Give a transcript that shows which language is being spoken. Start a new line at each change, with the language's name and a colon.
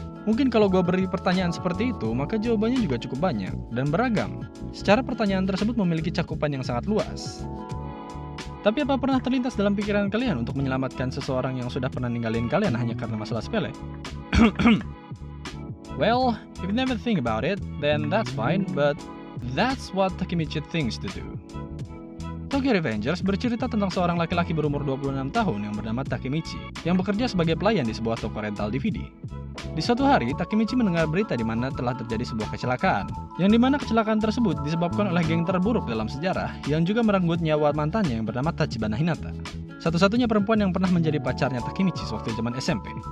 Indonesian: Mungkin kalau gue beri pertanyaan seperti itu, maka jawabannya juga cukup banyak dan beragam. Secara pertanyaan tersebut memiliki cakupan yang sangat luas. Tapi apa pernah terlintas dalam pikiran kalian untuk menyelamatkan seseorang yang sudah pernah ninggalin kalian hanya karena masalah sepele?
English: Well, if you never think about it, then that's fine, but that's what Takemichi thinks to do.
Indonesian: Tokyo Revengers bercerita tentang seorang laki-laki berumur 26 tahun yang bernama Takemichi, yang bekerja sebagai pelayan di sebuah toko rental DVD. Di suatu hari, Takemichi mendengar berita di mana telah terjadi sebuah kecelakaan, yang dimana kecelakaan tersebut disebabkan oleh geng terburuk dalam sejarah, yang juga merenggut nyawa mantannya yang bernama Tachibana Hinata, satu-satunya perempuan yang pernah menjadi pacarnya Takemichi sewaktu zaman SMP.